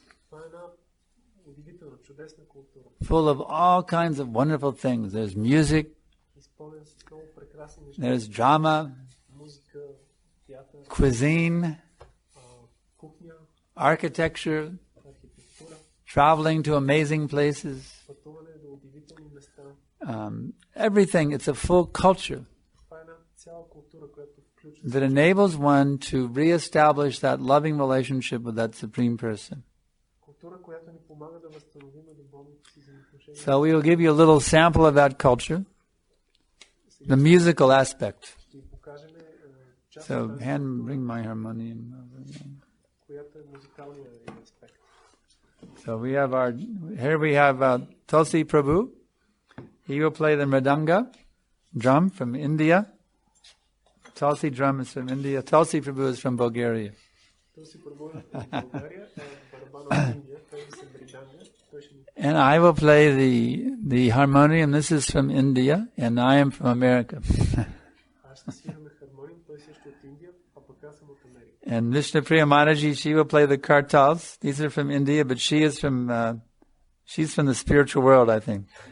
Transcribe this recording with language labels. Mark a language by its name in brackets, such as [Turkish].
[Bulgarian] Това е една удивителна, чудесна култура. [English] full of all kinds of wonderful things. There's music, [Bulgarian] Изпълнен с много прекрасни неща. [English] there's drama, [Bulgarian] Музика, театър, [English] cuisine, [Bulgarian] кухня, [English] architecture, [Bulgarian] архитектура, [English] traveling to amazing places, [Bulgarian] пътуване до удивителни места. [English] everything. It's a full culture [Bulgarian] Това е една цяла култура, която включва [English] that enables one to reestablish that loving relationship with that supreme person. [Bulgarian] култура, която ни помага да възстановим любовните си взаимоотношения. [English] So we will give you a little sample of that culture, the musical aspect. [Bulgarian] Ще ви покажем част [English] So, [Bulgarian] от тази [English] bring my harmonium. [Bulgarian] която е музикалният аспект. [English] So here we have Tulsi Prabhu. He will play the mridanga drum from India. Tulsi drum is from India. Tulsi Prabhu is from Bulgaria. [Bulgarian] Tulsi Prabhu е от България, барабан от Индия, който се мриданга. [English] And I will play the harmonium. This is from India, and I am from America. [Bulgarian] Аз ще свираме хармониум, той също от Индия, а пък аз съм от Америка. [English] And Vishnupriya Mataji, she will play the kartals. These are from India, but she's from the spiritual world, I think.